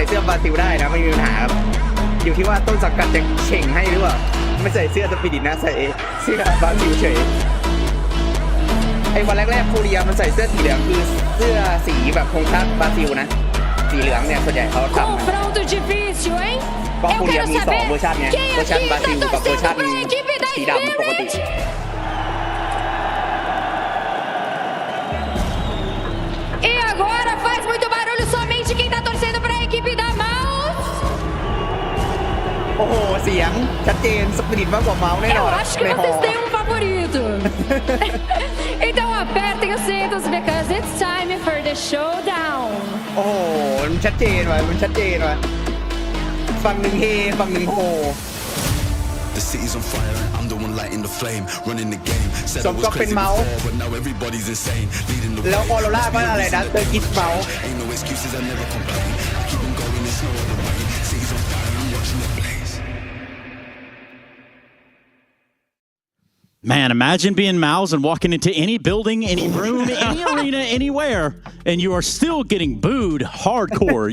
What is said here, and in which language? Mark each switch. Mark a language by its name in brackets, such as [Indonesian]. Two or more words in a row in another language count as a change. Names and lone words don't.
[Thai] เสื้อบราซิลได้นะไม่มีปัญหาครับอยู่ที่ว่าต้นสังกัดจะเข่งให้หรือเปล่าไม่ใส่เสื้อสปิริตนะใส่เสื้อบราซิลเฉยไอ้วันแรกๆโคเรียมันใส่เสื้อสีเหลืองคือเสื้อสีแบบธงชาติบราซิลนะสีเหลืองเนี่ยส่วนใหญ่เขาทำก็โคเรียมี2เวอร์ชันไงเวอร์ชันบราซิลกับเวอร์ชันสีดำปกติ [Portuguese] E agora faz muito barulho somente quem tá torcendo para a equipe da MOUZ. [Thai] โอ้โหเสียงชัดเจนสปิริตมากกว่าเมาส์แน่นอน [Portuguese] Eu acho que vocês têm um favorito. Então apertem os cintos [English] because it's time for the showdown. [Thai] โอ้โหมันชัดเจนว่ะมันชัดเจนว่ะฝั่งหนึ่งเฮฝั่งหนึ่งโฮ [English] The city's on fire and I'm the one lighting the flame, running the game. Said I was crazy before, but now everybody's insane. Leading the way. [Thai] แล้วออโรร่าก็อะไรนะเตอร์กิสเมาส์ [English] Ain't no excuses, I never complain. I keep on going, there's no other way. City's on fire, I'm watching it blaze. Man, imagine being MOUZ and walking into any building, any room, any arena, anywhere, and you are still getting booed hardcore.